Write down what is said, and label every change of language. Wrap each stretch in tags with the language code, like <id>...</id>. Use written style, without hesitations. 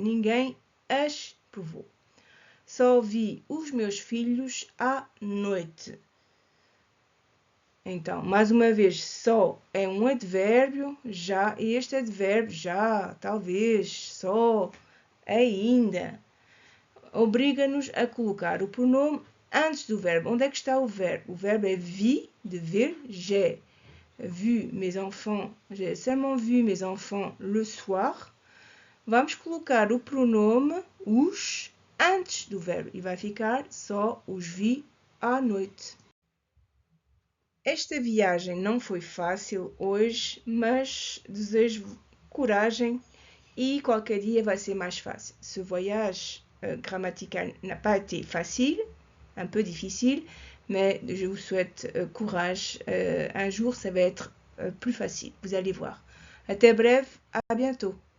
<pt>Ninguém as provou. Só vi os meus filhos à noite. Então, mais uma vez, só é um advérbio, já, e este advérbio, já, talvez, só, ainda, obriga-nos a colocar o pronome antes do verbo. Onde é que está o verbo? O verbo é vi, de ver,</pt> <fr>j'ai vu mes enfants, j'ai seulement vu mes enfants le soir.</fr> <pt>Vamos colocar o pronome os antes do verbo e vai ficar só os vi à noite. Esta viagem não foi fácil hoje, mas desejo coragem e qualquer dia vai ser mais fácil.</pt> <fr>Ce voyage grammatical n'a pas été facile, un peu difficile, mais je vous souhaite courage. Un jour, ça va être plus facile, vous allez voir.</fr> <pt>Até breve,</pt> <fr>à bientôt.</fr>